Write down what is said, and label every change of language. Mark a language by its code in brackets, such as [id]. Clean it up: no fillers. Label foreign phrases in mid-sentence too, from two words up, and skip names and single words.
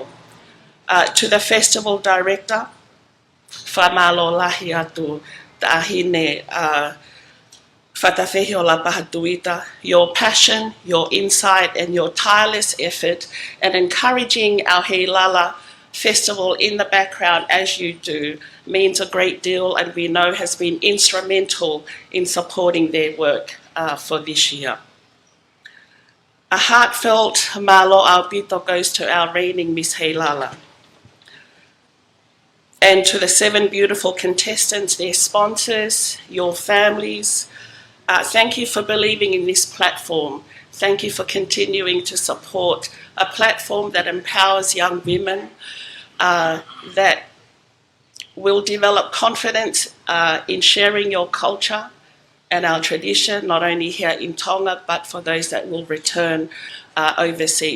[en] To the Festival Director, [to] Whamalo lahi atu ta'ahine Whatawhihi o Lapaha Tuita, [en] your passion, your insight and your tireless effort and encouraging our Heilala Festival in the background as you do means a great deal, and we know has been instrumental in supporting their work for this year. A heartfelt [to] malo aupito [en] goes to our reigning Miss Heilala. And to the 7 beautiful contestants, their sponsors, your families, thank you for believing in this platform. Thank you for continuing to support a platform that empowers young women, that will develop confidence in sharing your culture and our tradition, not only here in Tonga, but for those that will return overseas.